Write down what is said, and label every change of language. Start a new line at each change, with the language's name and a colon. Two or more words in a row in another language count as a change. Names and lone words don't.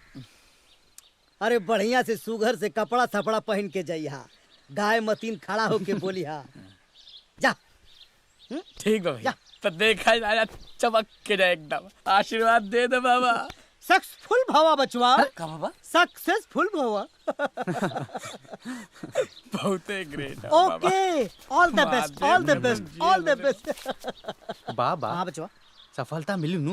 Bhojpuri: अरे बढ़िया से सुघर से कपड़ा थपड़ा पहन के जाइहा, गाय मतीन खड़ा होके बोली हा। जा। ठीक बा भैया, तो देखा जाए चमक के जाए एकदम। आशीर्वाद दे दे बाबा। सक्सेसफुल भवा बचवा, का बाबा? सक्सेसफुल भवा। बहुत ग्रेट।
English: okay, all the best, all the best, all the best.
Bhojpuri: बाबा हाँ बचवा, सफलता मिली नू।